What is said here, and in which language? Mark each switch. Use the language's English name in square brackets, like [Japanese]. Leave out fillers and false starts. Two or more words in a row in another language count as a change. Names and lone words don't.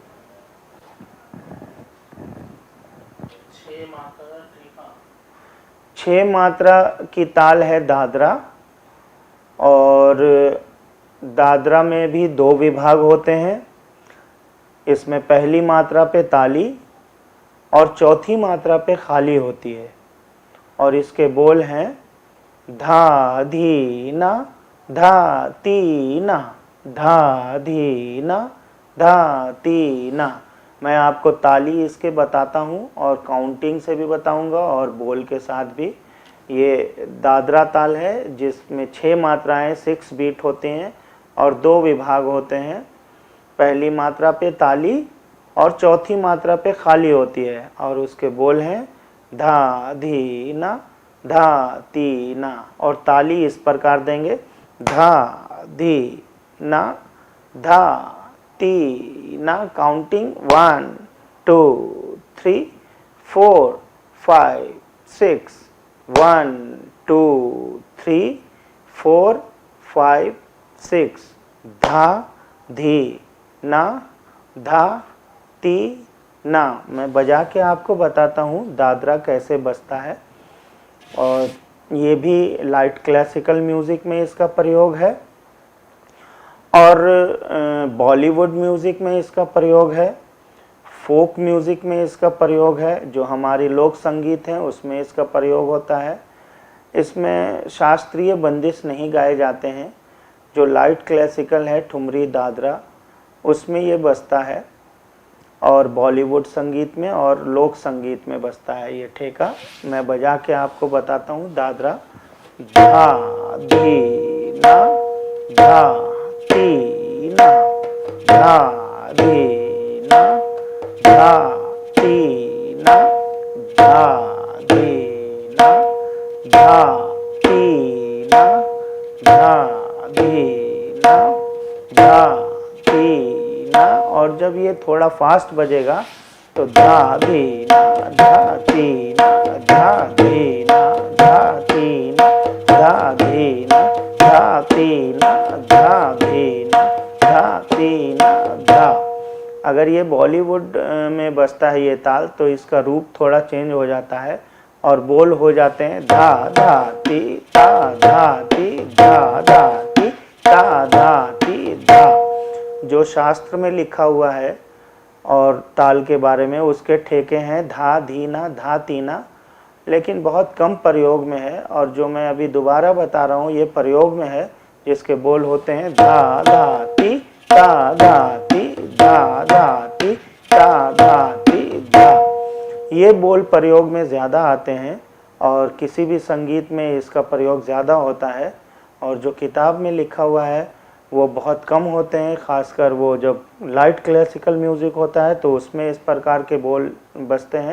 [Hindi] 6 मात्रा की ताल है दादरा, और दादरा में भी 2 विभाग होते हैं। इसमें पहली मात्रा पे ताली और चौथी मात्रा पे खाली होती है, और इसके बोल हैं धा धी ना धा ती ना धा धी ना धा ती ना। मैं आपको ताली इसके बताता हूँ और काउंटिंग से भी बताऊंगा और बोल के साथ भी। ये दादरा ताल है जिसमें 6 मात्राएं 6 बीट होते हैं और 2 विभाग होते हैं। पहली मात्रा पे ताली और चौथी मात्रा पे खाली होती है, और उसके बोल हैं धा धी ना धा ती ना। और ताली इस प्रकार देंगे धा धी ना धा ती ना। काउंटिंग 1 2 3 4 5 6 1 2 3 4 5 6 धा धी ना धा ती ना। मैं बजा के आपको बताता हूँ दादरा कैसे बजता है, और ये भी [English] light classical music [Hindi] में इसका प्रयोग है और [English] Bollywood music [Hindi] में इसका प्रयोग है, [English] folk music [Hindi] में इसका प्रयोग है, जो हमारी लोक संगीत है उसमें इसका प्रयोग होता है। इसमें शास्त्रीय बंदिश नहीं गाए जाते हैं। जो [English] light classical [Hindi] है ठुमरी दादरा उसमें ये बजता है, और बॉलीवुड संगीत में और लोक संगीत में बजता है ये ठेका। मैं बजा के आपको बताता हूँ दादरा। धा धी ना धा ती ना धा धी ना धा ती ना धा धी ना धा ती ना धा धी ना धा ती ना। और जब ये थोड़ा फास्ट बजेगा तो धा धी ना धा ती ना धा धी ना धा ती ना धा धी ना धा ती ना धा धी ना धा ती ना धा। अगर ये बॉलीवुड में बजता है ये ताल तो इसका रूप थोड़ा चेंज हो जाता है और बोल हो जाते हैं धा धा ती ता धा ती धा धा ती ता धा ती धा। जो शास्त्र में लिखा हुआ है और ताल के बारे में उसके ठेके हैं धा धीना धा तीना, लेकिन बहुत कम प्रयोग में है। और जो मैं अभी दोबारा बता रहा हूँ ये प्रयोग में है, जिसके बोल होते हैं धा धा ती ता धा ती धा धा ती ता धा ती धा। ये बोल प्रयोग में ज़्यादा आते हैं और किसी भी संगीत में इसका प्रयोग ज़्यादा होता है, और जो किताब में लिखा हुआ है वो बहुत कम होते हैं। ख़ासकर वो जब [English] light classical music [Hindi] होता है तो उसमें इस प्रकार के बोल बजते हैं।